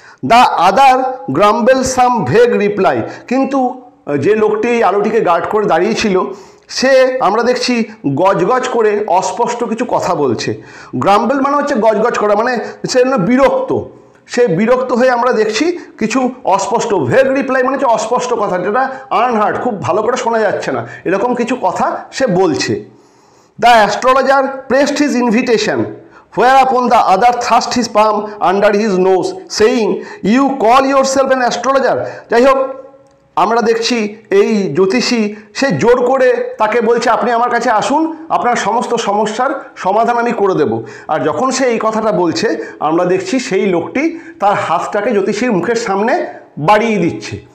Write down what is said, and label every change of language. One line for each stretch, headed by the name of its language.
English: The other grumbled some vague reply.
Bangla: কিন্তু যে লোকটি এই আলোটিকে গার্ড করে দাঁড়িয়েছিল, সে আমরা দেখছি গজগজ করে অস্পষ্ট কিছু কথা বলছে। গ্রাম্বেল মানে হচ্ছে গজগজ করা, মানে সে বিরক্ত। সে বিরক্ত হয়ে আমরা দেখছি কিছু অস্পষ্ট, ভেগ রিপ্লাই মানে হচ্ছে অস্পষ্ট কথা, যেটা আনহার্ড, খুব ভালো করে শোনা যাচ্ছে না, এরকম কিছু কথা সে বলছে।
English: The astrologer pressed his invitation, whereupon the other thrust his palm under his nose, saying, "You call yourself an astrologer?"
Bangla: যাই হোক, আমরা দেখছি এই জ্যোতিষী সে জোর করে তাকে বলছে, আপনি আমার কাছে আসুন, আপনার সমস্ত সমস্যার সমাধান আমি করে দেব। আর যখন সে এই কথাটা বলছে, আমরা দেখছি সেই লোকটি তার হাতটাকে জ্যোতিষীর মুখের সামনে বাড়িয়ে দিচ্ছে।